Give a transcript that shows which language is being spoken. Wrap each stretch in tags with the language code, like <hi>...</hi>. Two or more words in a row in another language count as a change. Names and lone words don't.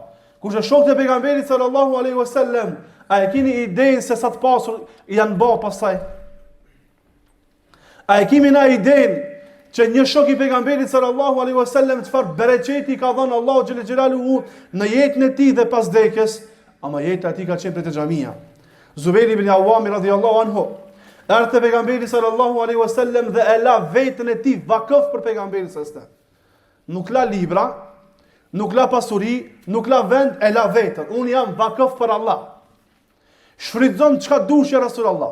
<sq>Kur e shoh te pejgamberi</sq> <ar>صلى الله عليه وسلم,</ar> <sq>a e keni idenë se sa të pasur janë bë pastaj? A e kemi na idenë që një shok i pejgamberit</sq> <ar>صلى الله عليه وسلم</ar> <sq>çfarë bereqeti ka dhënë Allahu</sq> <ar>جل جلاله</ar> <sq>në jetën e tij dhe pas vdekjes, ama jeta e tij ka qenë prej te xhamia. Zubair ibn Awwam</sq> <ar>رضي الله عنه</ar> <sq>erdhi te pejgamberi</sq> <ar>صلى الله عليه وسلم</ar> <sq>dhe e la veten e tij vakëf për pejgamberin</sq> <ar>صلى الله عليه وسلم.</ar> <sq>Nuk la libra, nuk la pasuri, nuk la vend, e la vetën. Unë jam vakëf për Allah. Shfrytëzon çka dush</sq> <ar>يا رسول الله.</ar>